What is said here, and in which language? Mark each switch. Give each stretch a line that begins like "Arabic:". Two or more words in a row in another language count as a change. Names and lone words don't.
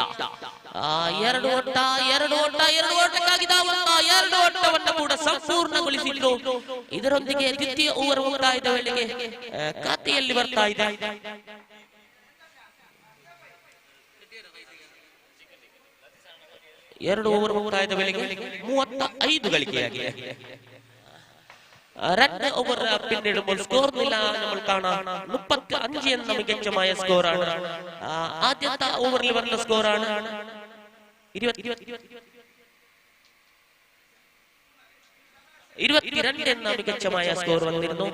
Kannada: ಎರಡು ಓಟಕ್ಕಾಗಿ ಧಾವಂತ, ಎರಡು ಓಟವನ್ನು ಕೂಡ ಸಂಪೂರ್ಣಗೊಳಿಸಿದ್ರು. ಇದರೊಂದಿಗೆ ದ್ವಿತೀಯ ಓವರ್ ಮುಕ್ತಾಯದ ವೇಳೆಗೆ ಖಾತೆಯಲ್ಲಿ ಬರ್ತಾ ಇದೆ. ಎರಡು ಓವರ್ ಮುಕ್ತಾಯದ ವೇಳೆಗೆ 35 ಗಳಿಕೆಯಾಗಿದೆ.
Malayalam: രണ്ട് ഓവർ പിന്നിടുമ്പോൾ സ്കോർ നില നമ്മൾ കാണാം 35 എന്ന മികച്ചമായ സ്കോറാണ്. ആദ്യത്തെ ഓവറിൽ വന്ന സ്കോറാണ് 22 എന്ന മികച്ചമായ സ്കോർ വന്നിരുന്നു.